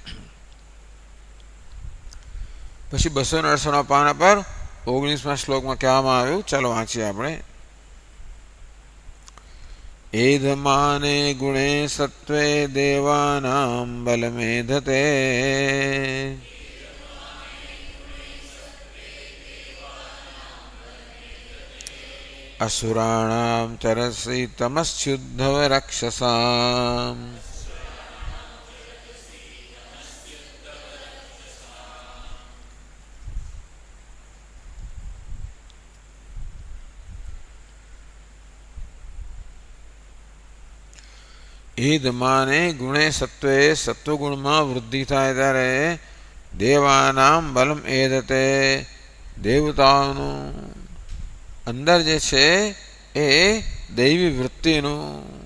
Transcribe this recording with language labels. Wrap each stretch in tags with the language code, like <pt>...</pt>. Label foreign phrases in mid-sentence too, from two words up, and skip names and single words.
<gu>પછી 268 પાના પર 19મા શ્લોકમાં કહેવામાં આવ્યું, ચાલો વાંચીએ આપણે.</gu> <sa>એધમાને ગુણે સત્વે દેવાનામ બલમેધતે असुराणां चरसि तमस्युद्धव रक्षसाम्. ઈદમાને ગુણે સત્વે</sa> <gu>સત્વગુણમાં વૃદ્ધિ થાય ત્યારે</gu> <sa>દેવાનામ બલમ એદતે</sa> <gu>દેવતાઓનું અંદર જે છે એ દૈવી વૃત્તિનું,</gu>